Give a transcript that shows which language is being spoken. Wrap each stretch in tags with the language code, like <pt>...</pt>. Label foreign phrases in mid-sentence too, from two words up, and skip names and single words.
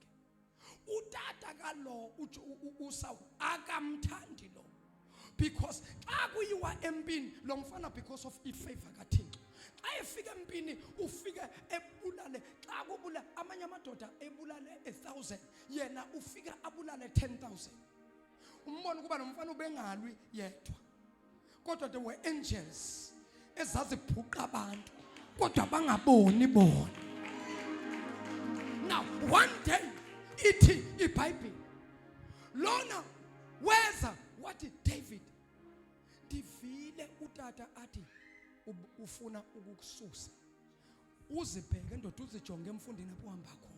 <xh>Utata kalo uSaul akamthandi lo, because xa kuyiwa empini lo mfana</xh> <en>because of</en> <xh>ifavor kaThixo. Xa efika empini ufike ebulale, xa kubula amanye amadoda ebulale 1,000, yena ufika abulale 10,000. Umbona kuba nomfana ubengalwi yedwa, kodwa</xh> <en>there were angels</en> <xh>ezazibhuqa abantu kodwa bangaboni bona.</xh> <en>Now one day</en> <xh>ithi iBhayibheli lona weza wathi David, ndivile utata athi ufuna ukukususa, uzibheke ndoda uzijonge emfundini apho uhamba khona.</xh>